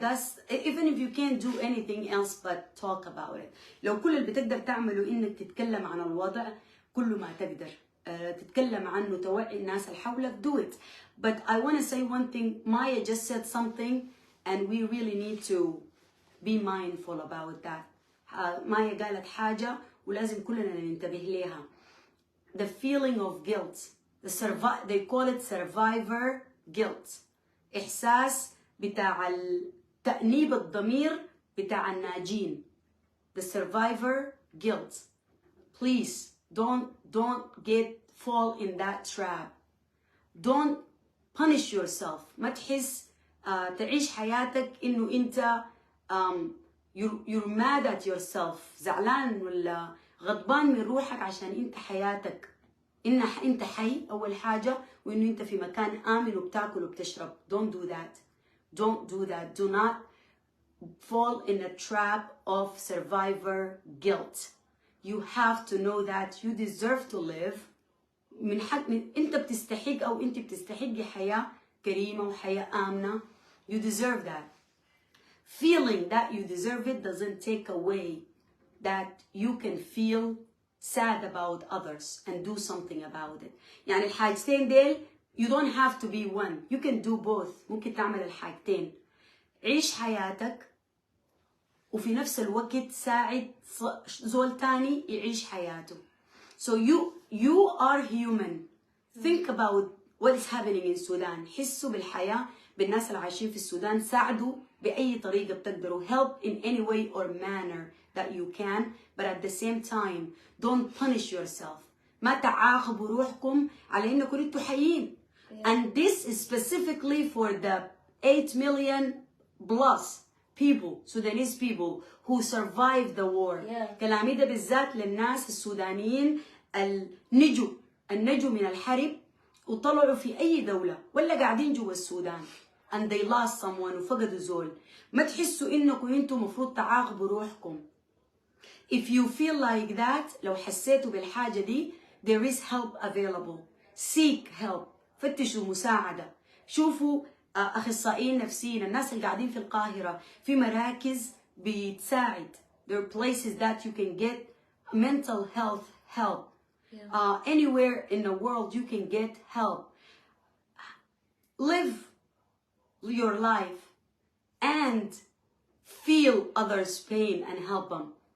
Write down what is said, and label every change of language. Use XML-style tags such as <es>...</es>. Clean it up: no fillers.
<en>That's even if you can't do anything else but talk about it.</en> <ar>لو كل اللي بتقدر تعمله انك تتكلم عن الوضع، كل ما تقدر تتكلم عنه، توعي الناس اللي حولك،</ar> <en>do it. But I want to say one thing. Maya just said something and we really need to be mindful about that.</en> <ar>Maya قالت حاجة ولازم كلنا ننتبه لها.</ar> <en>The feeling of guilt. They call it survivor guilt.</en> <ar>إحساس بتاع تأنيب الضمير بتاع الناجين.</ar> <en>The survivor guilt. Please don't fall in that trap. Don't punish yourself.</en> <ar>ما تحس تعيش حياتك إنه أنت</ar> <en>you're mad at yourself.</en> <ar>زعلان ولا غضبان من روحك عشان أنت حياتك. إن أنت حي أول حاجة، وإنه أنت في مكان آمن وبتاكل وبتشرب.</ar> <en>Don't do that. Don't do that. Do not fall in a trap of survivor guilt. You have to know that you deserve to live.</en> <ar>أنت بتستحق أو أنت بتستحقي حياة كريمة وحياة آمنة.</ar> <en>You deserve that. Feeling that you deserve it doesn't take away that you can feel sad about others and do something about it.</en> <ar>يعني الحاجتين ديل</ar> <en>you don't have to be one. You can do both.</en> <ar>ممكن تعمل الحاجتين. عيش حياتك وفي نفس الوقت ساعد زول تاني يعيش حياته.</ar> <en>So you are human. Think about what is happening in Sudan.</en> <ar>حسوا بالحياة بالناس اللي عايشين في السودان. ساعدوا بأي طريقة بتقدروا.</ar> <en>Help in any way or manner that you can, but at the same time don't punish yourself.</en> <ar>ما تعاقبوا روحكم على انكم انتوا حيين.</ar> <en>And this is specifically for the 8 million plus people, Sudanese people who survived the war.</en> <ar>كلامي ده بالذات للناس السودانيين النجوا من الحرب وطلعوا في اي دولة ولا قاعدين جوا السودان</ar> <en>and they lost someone</en> <ar>وفقدوا زول. ما تحسوا انكم انتوا مفروض تعاقبوا روحكم.</ar> <en>If you feel like that,</en> <ar>لو حسيتوا بالحاجة دي,</ar> <en>there is help available. Seek help.</en> <ar>فتشوا مساعدة. شوفوا أخصائيين نفسيين. الناس اللي قاعدين في القاهرة في مراكز بتساعد.</ar> <en>There are places that you can get mental health help. Anywhere in the world you can get help. Live your life and feel others' pain and help them.</en>